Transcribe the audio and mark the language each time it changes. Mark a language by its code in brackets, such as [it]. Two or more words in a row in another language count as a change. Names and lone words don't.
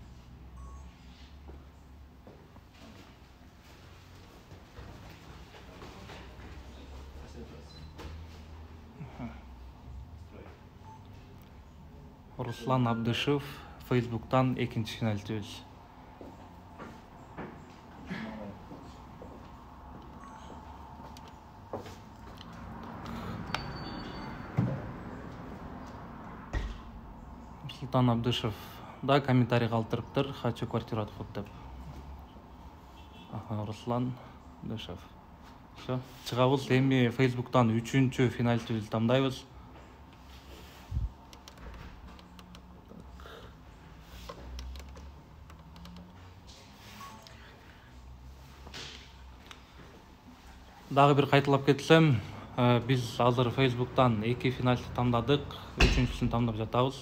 [ky] Руслан Абдышев, Facebook'tan экинчи финалистибиз. Руслан Абдышев да комментарий калтырыптыр. [ru] Хочу квартиру [ky] от код деп. Руслан Абдышев. Все, чыгабыз. Эми Facebook'tan үчүнчү финалистибизди тандайбыз. Дагы бир кайталап кетсем, биз азыр Facebook'tan эки финалистти тандадык, үчүнчүсүн тандап жатабыз.